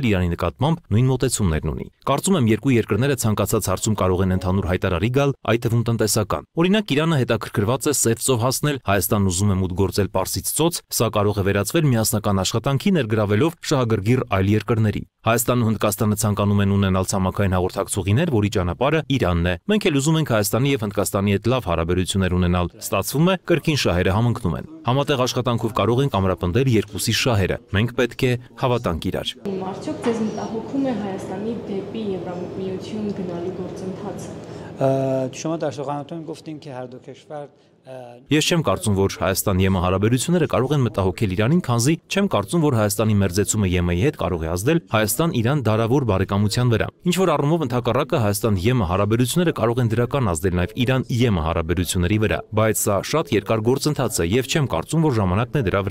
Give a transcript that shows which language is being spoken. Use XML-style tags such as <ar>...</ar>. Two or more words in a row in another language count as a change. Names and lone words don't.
<hy>Իրանի նկատմամբ նույն մոտեցումներն ունի։ Կարծում եմ երկու երկրները ցանկացած հարցում կարող են ընդհանուր հայտարարի գալ, այդ թվում տնտեսական։ Օրինակ Իրանը հետաքրքրված է սև ծով հասնել, Հայաստանն ուզում է մուտք գործել Պարսից ծոց, սա կարող է վերածվել միասնական աշխատանքի ներգրավելով շահագրգիռ այլ երկրների։ Հայաստանն ու Հնդկաստանը ցանկանում են ունենալ ցամաքային հաղորդակցուղիներ, որի ճանապարհը Իրանն է։ Մենք էլ ուզում ենք Հայաստանի եւ Հնդկաստանի հետ լավ հարաբերություններ ունենալ։ Ստացվում է, կրկին շահերը համընկնում են։ Համատեղ աշխատանքով կարող ենք ամրապնդել երկուսի շահերը։ Մենք պետք է հավատանք իրար։ Արդյոք ձեզ մտահոգում է Հայաստանի դեպի Եվրամիություն գնալու գործընթացը։</hy> <fa>شما در سخنرانیتون گفتین که هر دو کشور</fa> <hy>Ես չեմ կարծում, որ Հայաստան-ԵՄ հարաբերությունները կարող են մտահոգել Իրանին, քանզի չեմ կարծում, որ Հայաստանի մերձեցումը ԵՄ-ի հետ կարող է ազդել Հայաստան-Իրան դարավոր բարեկամության վրա։ Ինչ որ առումով ընդհակառակը Հայաստան-ԵՄ հարաբերությունները կարող են դրական ազդել նաև Իրան-ԵՄ հարաբերությունների վրա, բայց սա շատ երկար գործընթաց է եւ չեմ կարծում, որ ժամանակն է դրա</hy>